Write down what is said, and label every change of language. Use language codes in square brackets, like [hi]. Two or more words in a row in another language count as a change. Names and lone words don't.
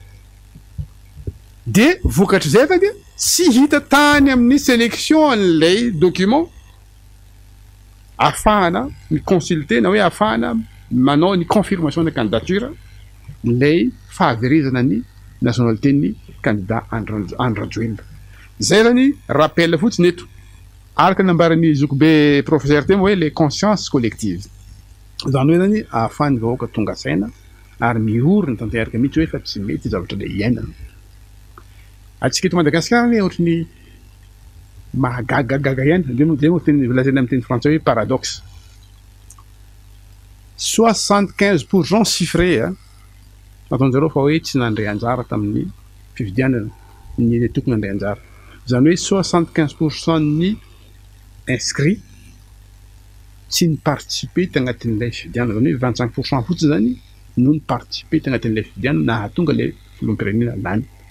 [mg] de vokatry zay fa dia tsy hita tany amin'ny sélection an'ilay document afahana ny consulter na hoe afahana manao ny [fr] confirmation de candidature [mg] lay fahaverizana ny nationalité ny candidat Andry Rajoelina zay zany rappel fotsiny eto araka nambarany zokibe professeur teo hoe [fr] les consciences collectives [mg] zany hoe zany ahafahany vahoaka tonga saina ary miorina tanteraka mihitsy hoe fa tsy mety zavatra le iainana atsika eto Madagasikara ny ohatrany mahagagagaga ihany de mo teny lazaina amin'ny teny français hoe paradoxe 75% chiffré ataon'zareo fa hoe tsy nandray anjara tamin'ny fifidianana ny tokony nandray anjara zany hoe 75% ny inscrit tsy ny participer tagnatin'ilay fifidianana zany hoe 25% fotsiny zany no ny participer tagnatin'ilay fifidianana na hahatonga le filoham-pirenena lany